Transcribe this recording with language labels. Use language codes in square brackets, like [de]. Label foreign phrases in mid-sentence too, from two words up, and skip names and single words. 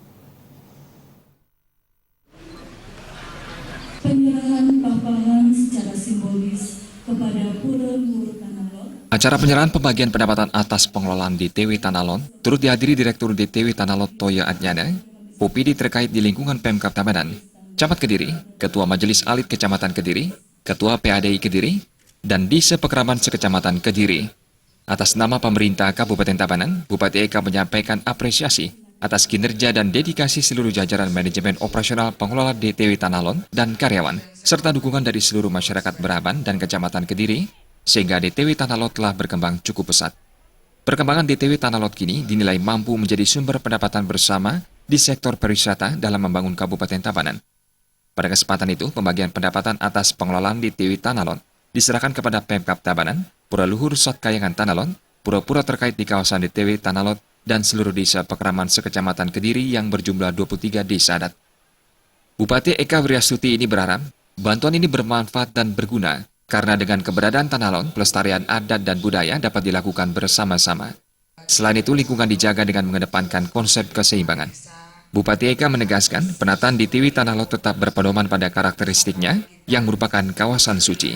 [id] Penyerahan papahan secara simbolis kepada Pura-Pura Tanah Lot. Acara penyerahan pembagian pendapatan atas pengelolaan DTW Tanah Lot turut dihadiri Direktur DTW Tanah Lot Toya Adnyana, Popidi terkait di lingkungan Pemkab Tabanan, Camat Kediri, Ketua Majelis Alit Kecamatan Kediri, Ketua PADI Kediri, dan Disa Pekraman Sekecamatan Kediri. Atas nama pemerintah Kabupaten Tabanan, Bupati Eka menyampaikan apresiasi atas kinerja dan dedikasi seluruh jajaran manajemen operasional pengelola DTW Tanah Lot dan karyawan, serta dukungan dari seluruh masyarakat Braban dan Kecamatan Kediri, sehingga DTW Tanah Lot telah berkembang cukup pesat. Perkembangan DTW Tanah Lot kini dinilai mampu menjadi sumber pendapatan bersama di sektor pariwisata dalam membangun Kabupaten Tabanan. Pada kesempatan itu, pembagian pendapatan atas pengelolaan DTW Tanah Lot diserahkan kepada Pemkab Tabanan, Pura Luhur Satkayangan Tanah Lot, pura-pura terkait di kawasan DTW Tanah Lot, dan seluruh desa Pekraman Sekecamatan Kediri yang berjumlah 23 desa adat. Bupati Eka Wiryastuti ini berharap bantuan ini bermanfaat dan berguna karena dengan keberadaan Tanah Lot, pelestarian adat dan budaya dapat dilakukan bersama-sama. Selain itu, lingkungan dijaga dengan mengedepankan konsep keseimbangan. Bupati Eka menegaskan penataan DTW Tanah Lot tetap berpedoman pada karakteristiknya yang merupakan kawasan suci.